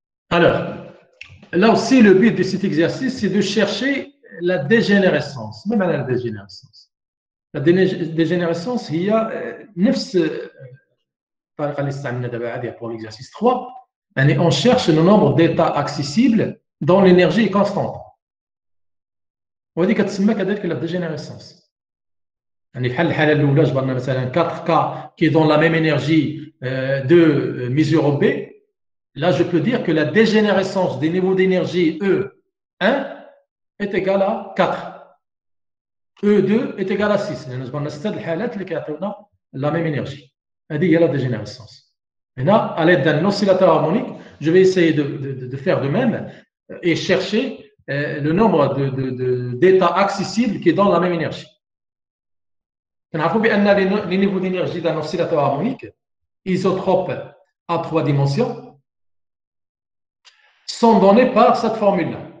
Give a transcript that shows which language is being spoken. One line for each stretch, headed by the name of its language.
French: Alors, là aussi, le but de cet exercice, c'est de chercher la dégénérescence. Même à la dégénérescence. La dégénérescence, il y a
Arabic: نفس الطريقة اللي استعملنا دابا هذه
French: pour l'exercice 3. يعني on cherche le nombre d'états accessibles dont l'énergie est constante.
Arabic: وهذه كتسمى كذلك la dégénérescence. يعني بحال الحالة الأولى جبرنا مثلا
French: 4 cas qui donnent la même énergie de mesure B. Là, je peux dire que la dégénérescence des niveaux d'énergie E1 est égale à 4. E2 est égal à 6.
Arabic: لأن جبرنا 6 الحالات اللي كيعطيونا
French: la même énergie.
Arabic: هذه هي
French: la dégénérescence. Maintenant, à l'aide d'un oscillateur harmonique, je vais essayer de faire de même et chercher le nombre d'états accessibles qui donnent la même énergie.
Arabic: نعرفوا بأن
French: les niveaux d'énergie d'un oscillateur harmonique isotrope à 3 dimensions sont donnés par cette formule-là.